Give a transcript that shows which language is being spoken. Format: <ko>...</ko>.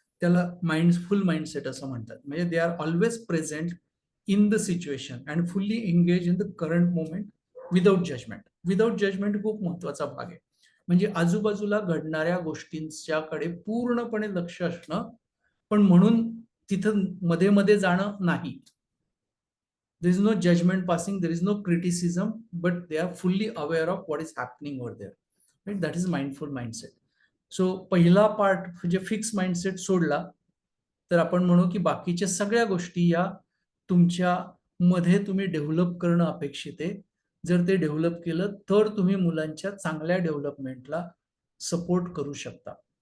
<mr>त्याला mindful mindset असं म्हणतात. म्हणजे</mr> <en>They are always present in the situation and fully engage in the current moment without judgement. Without judgement</en> <mr>खूप महत्वाचा भाग आहे. म्हणजे आजूबाजूला घडणाऱ्या गोष्टींच्याकडे पूर्णपणे लक्ष असणं, पण म्हणून तिथं मध्ये मध्ये जाणं नाही.</mr> <en>There is no judgment passing, there is no criticism, but they are fully aware of what is happening over there. Right? That is mindful mindset.</en> <mr>So पहिला पार्ट म्हणजे फिक्स माइंडसेट सोडला तर आपण म्हणू की बाकीच्या सगळ्या गोष्टी या तुमच्या मध्ये तुम्ही डेव्हलप करणं अपेक्षित आहे. जर ते डेव्हलप केलं तर तुम्ही मुलांच्या चांगल्या डेव्हलपमेंटला सपोर्ट करू शकता.</mr>